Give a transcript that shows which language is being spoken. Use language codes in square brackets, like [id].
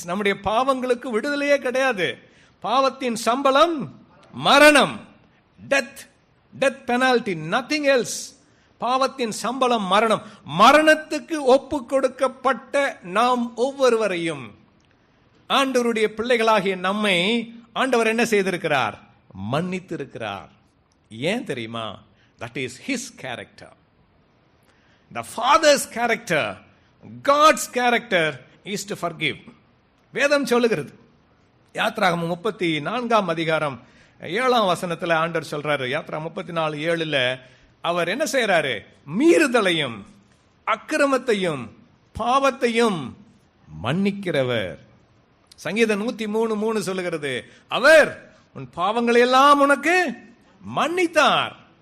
[ta] நம்முடைய பாவங்களுக்கு விடுதலையே கிடையாது. பாவத்தின் சம்பளம் மரணம், [en] death penalty, nothing else. [ta] பாவத்தின் சம்பளம் மரணம். மரணத்துக்கு ஒப்பு கொடுக்கப்பட்ட நாம் ஒவ்வொருவரையும் ஆண்டவருடைய பிள்ளைகளாகிய நம்மை ஆண்டவர் என்ன செய்திருக்கிறார்? மன்னித்திருக்கிறார். ஏன் தெரியுமா? [en] That is his character. The Father's character, God's character is to forgive. [ta] வேதம் சொல்லுகிறது. யாத்ராகமம் 34 அதிகாரம் 7 வசனத்துல ஆண்டவர் சொல்றாரு. யாத்ரா 34:7 அவர் என்ன செய்யறாரு? மீறுதலையும் அக்கிரமத்தையும் பாவத்தையும் மன்னிக்கிறவர். சங்கீதம் 103:3 சொல்லுகிறது, அவர் உன் பாவங்களை எல்லாம் உனக்கு மன்னித்தார்.